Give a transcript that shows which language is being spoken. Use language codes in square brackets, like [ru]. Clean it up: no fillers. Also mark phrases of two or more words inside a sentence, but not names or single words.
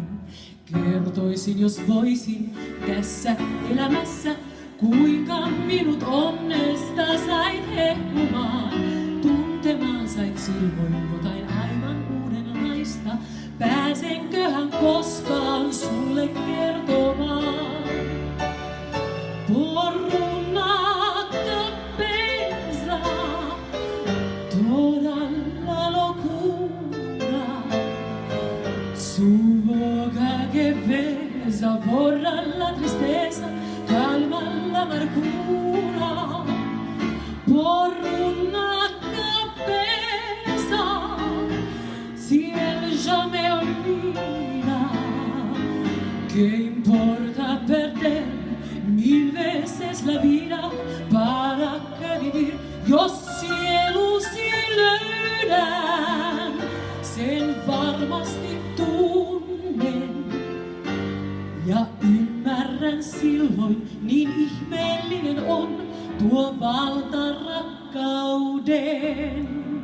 [fi] Kertoisin, jos voisin tässä elämässä, kuinka minut onnesta sait hehkumaan. Tuntemaan sait silloin jotain aivan uudenlaista. Pääsenköhän koskaan sulle kertomaan? [es] Por una capeza, toda la locura, su boca que besa, borra la tristeza, calma la amargura. Por una cabeza, si él ya me olvida, ¿qué importa perder 1000 veces la vida? ¿Para qué vivir? [fi] Jos sielusi löydän, sen varmasti tunnen. Ja ymmärrän silloin, niin ihmeellinen on tuo valta rakkauden.